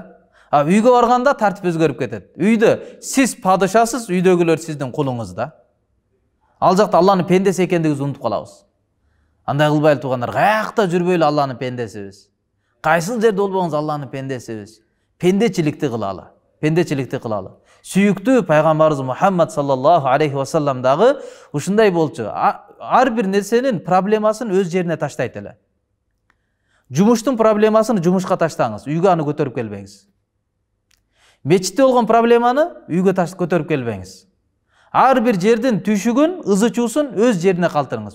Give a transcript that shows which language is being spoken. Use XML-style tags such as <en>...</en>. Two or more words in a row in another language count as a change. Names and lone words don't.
<ky>Үйгө барганда тартип өзгөрүп кетет. Үйдө сиз падышасыз, үйдөгүлөр сиздин кулуңуз да. Ал жакта Алланын пендеси экендигибизди унутуп калабыз. Андай кылбайлы туугандар, каякта жүрбөйлү Алланын пендесибиз. Кайсыл жерде болбоңуз Алланын пендесибиз. Пендечиликти кылалы. Сүйүктүү пайгамбарыбыз Мухаммад</ky> <ar>صلى الله عليه وسلم</ar> <ky>дагы ушундай болчу. Ар бир нерсенин проблемасын өз жерине таштайт эле. Жумуштун проблемасын жумушка таштаңыз, үйгө аны көтөрүп келбеңиз. Мечитте болгон проблеманы үйгө көтөрүп келбеңиз. Ар бир жердин түйшүгүн, ызычуусун өз жерине калтырыңыз.</ky>